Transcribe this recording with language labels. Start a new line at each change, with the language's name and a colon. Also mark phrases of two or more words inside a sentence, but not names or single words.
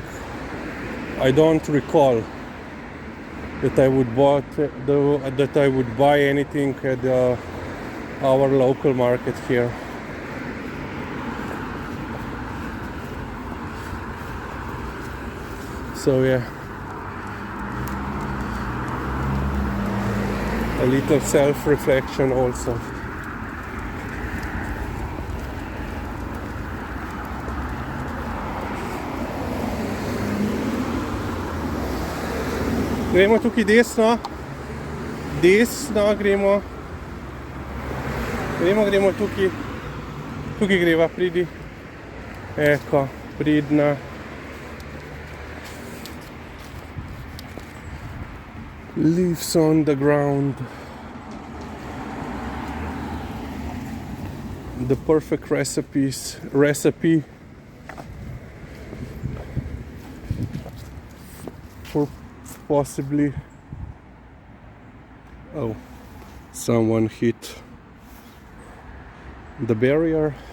English: I don't recall that I would buy anything at our local market here. So yeah, a little self-reflection also.
Slovenian: Gremo tukaj desno, gremo tukaj greva, pridi, eko, pridna.
English: Leaves on the ground, the perfect recipe for possibly, oh, someone hit the barrier.